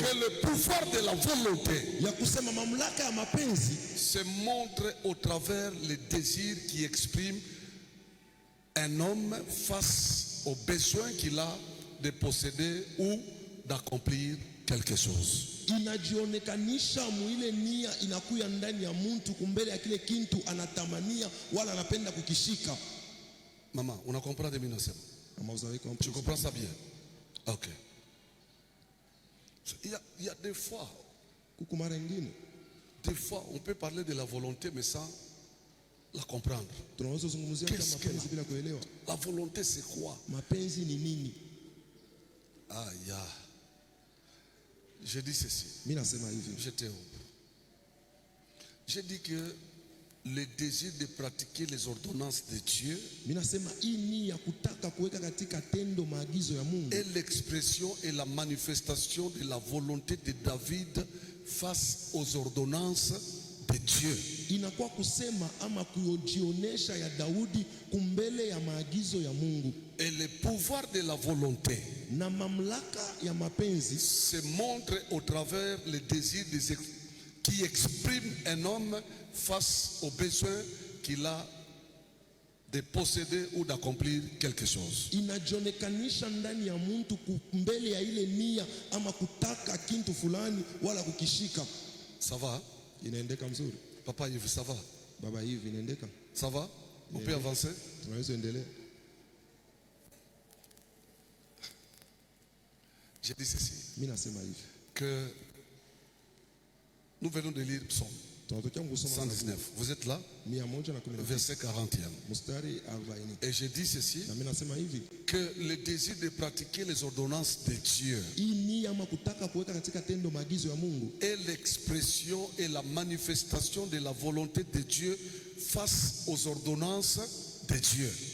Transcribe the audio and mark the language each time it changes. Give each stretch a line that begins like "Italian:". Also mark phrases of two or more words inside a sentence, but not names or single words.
French: que le pouvoir de la volonté
Swahili: ya kusema mamlaka ya mapenzi
French: se montre au travers les désirs qui expriment un homme face aux besoins qu'il a de posséder ou d'accomplir quelque chose.
Swahili: inajionekanisha muile nia inakuya ndani ya mtu kumbele ya kile kintu anatamania wala anapenda kukishika.
French: Maman, on a compris de 1900. Tu comprends ça bien? Ok. Il y a des fois, on peut parler de la volonté mais sans la comprendre. Qu'est-ce que la volonté, c'est quoi?
Swahili: Mapenzi ni nini?
French: Aïe. Je dis ceci. J'ai dit que le désir de pratiquer les ordonnances de Dieu est l'expression et la manifestation de la volonté de David face aux ordonnances de Dieu.
Swahili: Inakuwa kusema ama kujionesha ya Daudi kumbele ya maagizo ya Mungu.
French: Et le pouvoir de la volonté
Swahili: na mamlaka ya mapenzi
French: se montre au travers le désir qui exprime un homme face aux besoins qu'il a de posséder ou d'accomplir quelque chose.
Swahili: Inajionekanisha ndani ya mtu kumbele ya ile nia ama kutaka kintu fulani wala kukishika.
French: Ça va?
Swahili: Inaendeka mzuri.
French: Papa Yves, ça va?
Swahili: Baba Yves, inaendeka?
French: Ça va? On peut avancer?
Swahili: Tunaweza endelea.
French: Je dis ceci.
Swahili: Mimi nasema hivi.
French: Que nous venons de lire Psaume 119. Vous êtes là? Verset 41. Et je dis ceci, que le désir de pratiquer les ordonnances de Dieu est l'expression et la manifestation de la volonté de Dieu face aux ordonnances de Dieu.